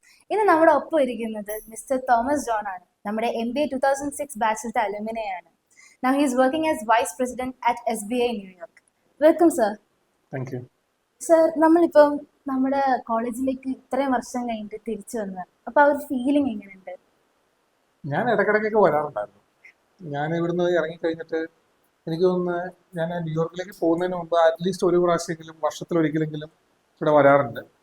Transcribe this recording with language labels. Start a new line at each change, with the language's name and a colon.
Malayalam: ഇന്ന് നമ്മുടെ ഒപ്പം ഇരിക്കുന്നത് മിസ്റ്റർ തോമസ് ജോൺ ആണ്. നമ്മുടെ MBA 2006 ബാച്ചിലത്തെ അലുമിനി ആണ്.
English: Now he is working as Vice President at SBI New York. Welcome sir. Thank you.
Malayalam: Sir, നമ്മളിപ്പം നമ്മുടെ കോളേജിലേക്ക് ഇത്രയും വർഷം കഴിഞ്ഞിട്ട് തിരിച്ചു വന്നത്, അപ്പൊ ആ ഒരു ഫീലിംഗ് എങ്ങനെയുണ്ട്? ഞാൻ ഇടയ്ക്കിടയ്ക്കൊക്കെ വരാറുണ്ടായിരുന്നു. ഞാൻ ഇവിടുന്ന് ഇറങ്ങിക്കഴിഞ്ഞിട്ട് എനിക്ക് തോന്നുന്നു ഞാൻ ന്യൂയോർക്കിലേക്ക് പോകുന്നതിന് മുമ്പ് അറ്റ്ലീസ്റ്റ് ഒരു പ്രാവശ്യമെങ്കിലും വർഷത്തിലൊരിക്കലെങ്കിലും ഇവിടെ വരാറുണ്ട്.